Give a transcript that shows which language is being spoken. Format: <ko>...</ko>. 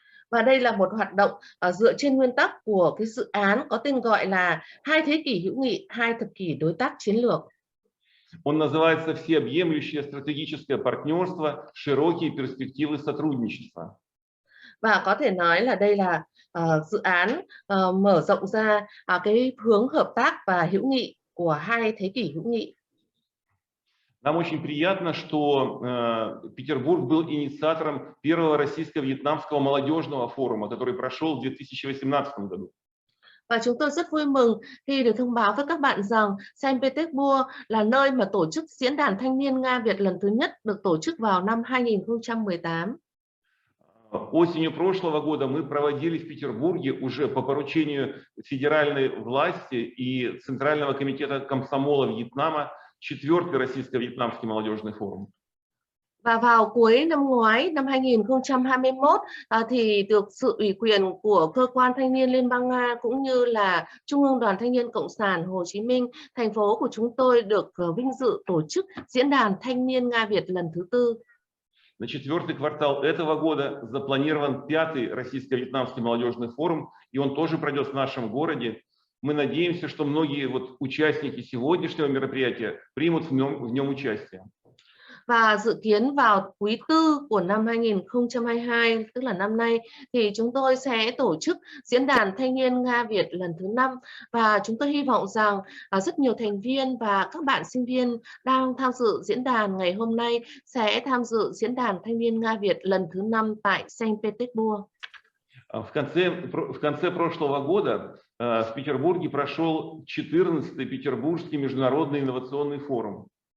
<vi>Và đây là một hoạt động dựa trên nguyên tắc của cái dự án có tên gọi là 2 thế kỷ hữu nghị, 2 thập kỷ đối tác chiến lược.</vi> <ru>Он называется «Всеобъемлющее стратегическое партнерство. Широкие перспективы сотрудничества».</ru> <vi>Và có thể nói là đây là dự án mở rộng ra cái hướng hợp tác và hữu nghị của 2 thế kỷ hữu nghị.</vi> <ru>Нам очень приятно, что Петербург был инициатором первого российско-вьетнамского молодежного форума, который прошел в 2018 году.</ru> <vi>Và chúng tôi rất vui mừng khi được thông báo với các bạn rằng Sankt Petersburg là nơi mà tổ chức diễn đàn thanh niên Nga Việt lần thứ nhất được tổ chức vào năm 2018.</vi> <ru>Осенью прошлого года мы проводили в Петербурге уже по поручению федеральной власти и Центрального комитета комсомола Вьетнама 4-й российско-вьетнамский молодежный форум.</ru> <vi>Và vào cuối năm ngoái, năm 2021, thì được sự ủy quyền của Cơ quan Thanh niên Liên bang Nga cũng như là Trung ương Đoàn Thanh niên Cộng sản Hồ Chí Minh, thành phố của chúng tôi được vinh dự tổ chức Diễn đàn Thanh niên Nga Việt lần thứ 4.</vi> <ru>На 4-й квартал этого года запланирован 5-й российско-вьетнамский молодежный форум, и он тоже пройдет в нашем городе. Мы надеемся, что многие участники сегодняшнего мероприятия примут в нем участие.</ru> <vi>Và dự kiến vào quý 4 của năm 2022, tức là năm nay, thì chúng tôi sẽ tổ chức Diễn đàn Thanh niên Nga Việt lần thứ 5. Và chúng tôi hy vọng rằng rất nhiều thành viên và các bạn sinh viên đang tham dự diễn đàn ngày hôm nay sẽ tham dự Diễn đàn Thanh niên Nga Việt lần thứ 5 tại Sankt Petersburg.</vi> <ru>В конце прошлого года в Петербурге прошел 14-й Петербургский международный инновационный форум.</ru>